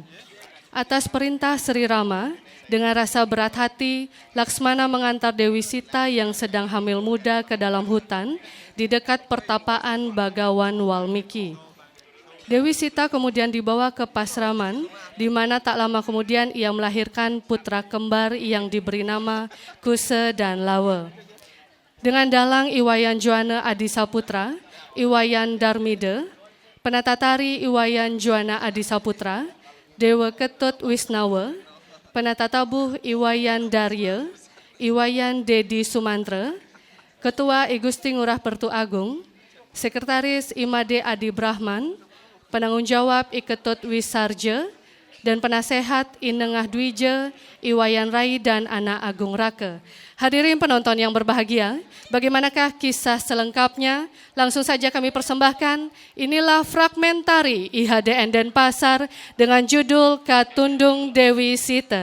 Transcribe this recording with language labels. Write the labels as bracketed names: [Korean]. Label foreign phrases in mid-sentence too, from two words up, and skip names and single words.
[Indonesian] Atas perintah Sri Rama, dengan rasa berat hati, Laksmana mengantar Dewi Sita yang sedang hamil muda ke dalam hutan di dekat pertapaan Bagawan Walmiki. Dewi Sita kemudian dibawa ke Pasraman, di mana tak lama kemudian ia melahirkan putra kembar yang diberi nama Kusa dan Lawa. Dengan dalang Iwayan Juana Adi Saputra, Iwayan Darmida, penata tari Iwayan Juana Adi Saputra, Dewa Ketut Wisnawa, penata tabuh Iwayan Darya, Iwayan Dedi Sumantra, Ketua I Gusti Ngurah Pertu Agung, Sekretaris Imade Adi Brahman, penanggung jawab I Ketut Wisarja, dan penasehat Inengah Dwija, Iwayan Rai, dan Anak Agung Raka. Hadirin penonton yang berbahagia, bagaimanakah kisah selengkapnya? Langsung saja kami persembahkan, inilah fragmentari IHDN Denpasar dengan judul Katundung Dewi Sita.